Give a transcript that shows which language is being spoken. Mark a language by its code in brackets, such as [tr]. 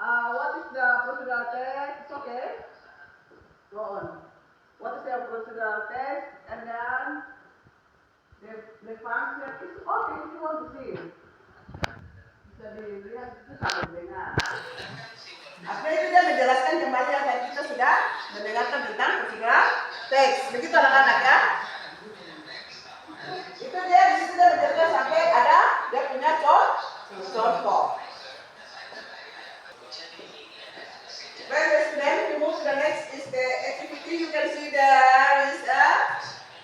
[en] What is the procedural text? It's okay. Go on. What is the procedural text? And then the function is okay if you want to see. [id] Bisa dilihat itu sama dengan. Akhirnya itu dia menjelaskan kembali yang tadi kita sudah mendengarkan tentang prosedural text. Begitu anak-anak ya. Itu dia di situ dia menjelaskan sampai ada dia punya contoh. [en] When the student we move to the next is the activity. You can see there is a task.